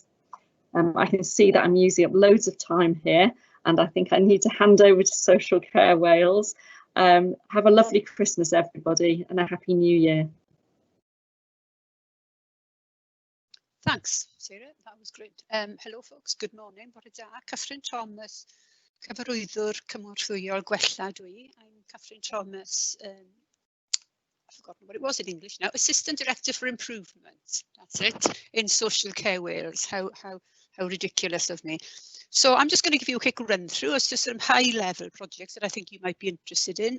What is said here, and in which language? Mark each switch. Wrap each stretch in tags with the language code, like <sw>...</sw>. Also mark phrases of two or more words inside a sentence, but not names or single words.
<en>I can see that I'm using up loads of time here, and I think I need to hand over to Social Care Wales. Have a lovely Christmas, everybody, and a Happy New Year. Thanks, Sarah. That was great. Hello, folks. Good morning.</en> <cy>Bore da. Catherine Thomas, cyfarwyddwr cymorthwyol gwella dwi.</cy> <en>I'm Catherine Thomas, I've forgotten what it was in English now, Assistant Director for Improvement, that's it, in Social Care Wales. How ridiculous of me. So I'm just going to give you a quick run through as to some high level projects that I think you might be interested in.</en>